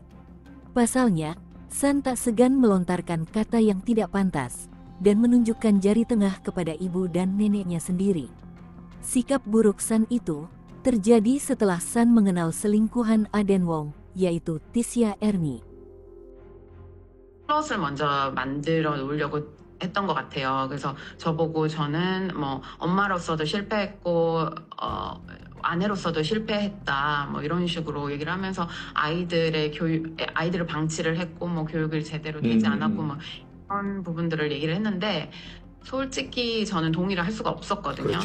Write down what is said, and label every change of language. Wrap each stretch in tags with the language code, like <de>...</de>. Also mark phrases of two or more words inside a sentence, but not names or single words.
<id>Pasalnya, San tak segan melontarkan kata yang tidak pantas dan menunjukkan jari tengah kepada ibu dan neneknya sendiri. Sikap buruk San itu terjadi setelah San mengenal selingkuhan Aden Wong, yaitu Tisya Erni.</id> <ko>플롯을 먼저 만들어 놓으려고 했던 것 같아요. 그래서 저보고 저는 뭐 엄마로서도 실패했고 아내로서도 실패했다 뭐 이런 식으로 얘기를 하면서 아이들을 방치를 했고 뭐 교육을 제대로 되지 않았고 뭐 이런 부분들을 얘기를 했는데 솔직히 저는 동의를 할 수가 없었거든요.</ko>